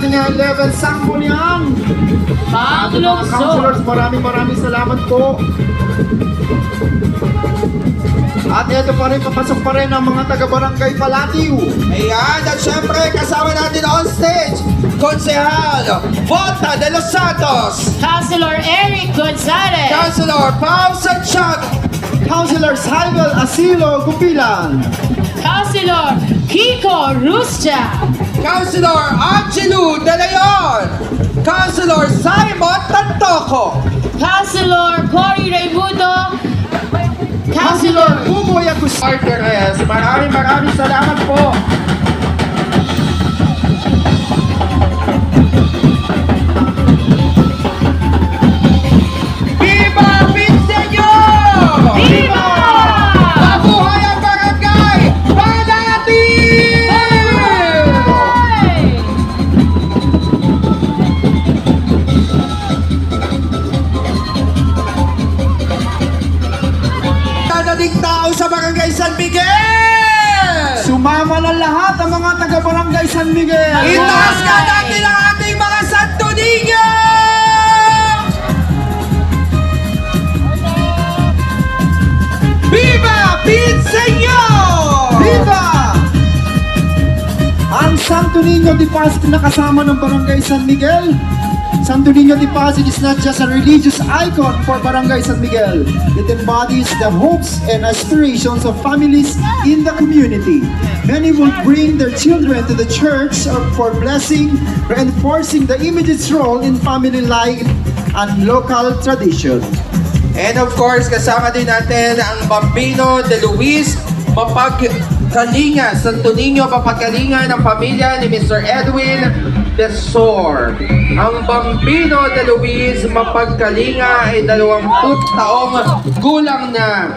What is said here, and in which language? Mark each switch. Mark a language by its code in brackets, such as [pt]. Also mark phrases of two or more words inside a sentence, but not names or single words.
[tl] Ating level Sangguniang. Mga councilors, maraming salamat po. At ito pa rin, papasok pa rin ang mga taga-barangay Palatiu. Ayan, at syempre kasama natin [en] on stage, [tl] Konsehal Volta de los Santos, Councilor Eric Gonzalez, Councilor Pao Santiago, Councilor Saibel Asilo Gupilan. Councilor Kiko Ruscha, Councilor Angelo De Leon, Councilor Simon Tantoco, Councilor Cory Raimundo, Councilor Councilor Hugo Yacus. Arteres, maraming salamat po. Viva Pinseño! Viva! Mabuhay ang Barangay Palatiu! Dadating tao sa Barangay San Miguel! Sumama na lahat ang mga taga-barangay San Miguel. Itaas ka natin ang ating mga Santo Niño! Viva Pinseño! Viva! Ang Santo Niño de Pasig na kasama ng barangay San Miguel Santo Niño de Pasig [en] is not just a religious icon for Barangay San Miguel. It embodies the hopes and aspirations of families in the community. Many will bring their children to the church for blessing, reinforcing the immediate role in family life and local tradition. And of course, [tl] kasama din natin ang Bambino de Luis, mapagkalinga, Santo Niño, mapagkalinga ng pamilya ni Mr. Edwin Desor. Ang Bambino de Luis, mapagkalinga ay 20 taong gulang na.